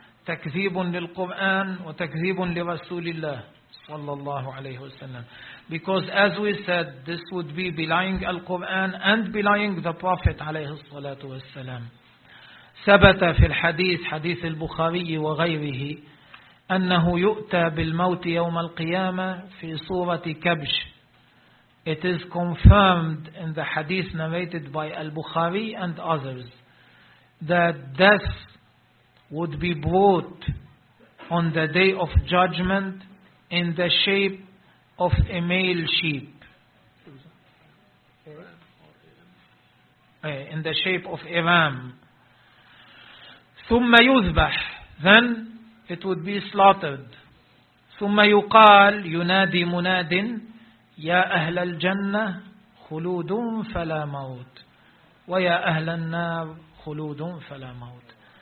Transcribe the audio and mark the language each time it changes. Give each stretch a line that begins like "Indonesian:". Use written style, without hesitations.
Arabic: تكذيب للقرآن وتكذيب لرسول الله صلى الله عليه وسلم.
English: Because as we said, this would be belying Al-Quran and belying the Prophet
Arabic: عليه الصلاة والسلام. ثبت في الحديث حديث البخاري وغيره أنه يؤتى بالموت يوم القيامة في صورة كبش.
English: It is confirmed in the hadith narrated by Al-Bukhari and others that death would be brought on the day of judgment in the shape of a male sheep. In the shape of a ram.
Arabic: ثم يذبح.
English: Then it would be slaughtered.
Arabic: ثم يقال ينادي مناد يا أهل الجنة خلود فلا موت ويا أهل النار خلود فلا موت.